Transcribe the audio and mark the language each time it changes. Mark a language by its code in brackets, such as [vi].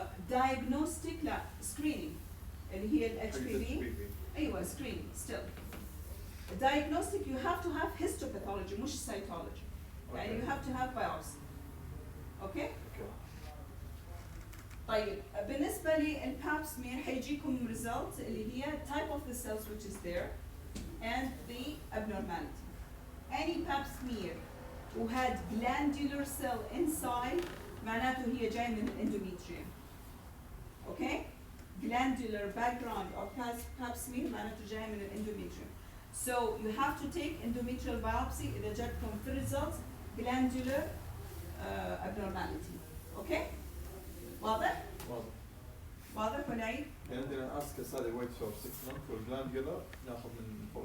[ar] diagnostic لا screening اللي هي ال HPV. [en] أيوة screening still. Diagnostic you have to have histopathology مش cytology. يعني you have to have biopsy. Okay? [ar] طيب بالنسبة للباب سمير حيجيكم [en] results [ar] اللي هي [en] type of the cells which is there and the abnormality. Any pap smear who had glandular cell inside [ar] معناته هي جاي من [en] endometrium. Okay? Glandular background of pap smear [ar] معناته جاي من [en] endometrium. So you have to take endometrial biopsy [ar] إذا جاتكم في [en] results glandular abnormality. [ar] Okay? واضح؟ واضح ولا عيد؟ يعني عندنا اسكس هذه [en] wait for 6 months [ar] والجلاندولار ناخذ من فوق.